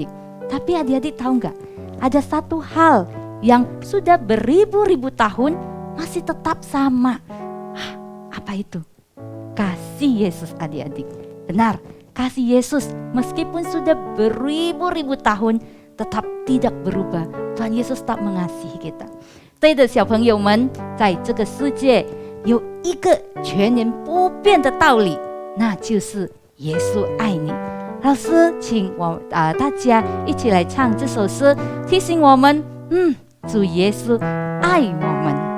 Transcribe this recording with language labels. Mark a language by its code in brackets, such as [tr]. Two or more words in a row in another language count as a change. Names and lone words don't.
[id] Tapi adik-adik tahu nggak? Ada satu hal yang sudah beribu-ribu tahun masih tetap sama. Apa itu? Kasih Yesus adik-adik. Benar, kasih Yesus meskipun sudah beribu-ribu tahun tetap tidak berubah. Tuhan Yesus tak mengasihi kita. [zh] 对的小朋友们，在这个世界有一个全然不变的道理，那就是耶稣爱你。老师，请大家一起来唱这首诗，提醒我们，主耶稣爱我们。